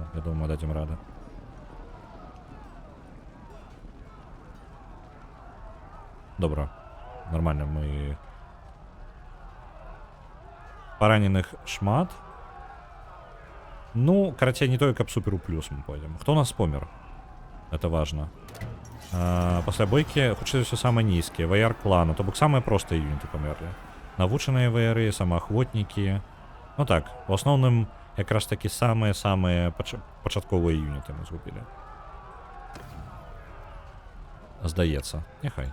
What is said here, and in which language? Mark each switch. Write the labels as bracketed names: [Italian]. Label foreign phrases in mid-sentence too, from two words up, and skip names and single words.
[Belarusian] Я думаю, мы дадзім рады. Добра. Нормально, мы... Параненых шмат. Ну, карацей, не тое, каб супер у плюс [Russian] мы пойдем. [Belarusian] Хто у нас помер? [Russian] Это важно. [Belarusian] Пасля бойкі, хутчэй за ўсё, самыя нізкія. Ваяр клана, то бок самыя простыя юніты памерлі. Навучаныя ваяры, самаахвотнікі. Ну так, у асноўным якраз такі самыя-самыя пачатковыя юніты мы згубілі. Здаецца, няхай.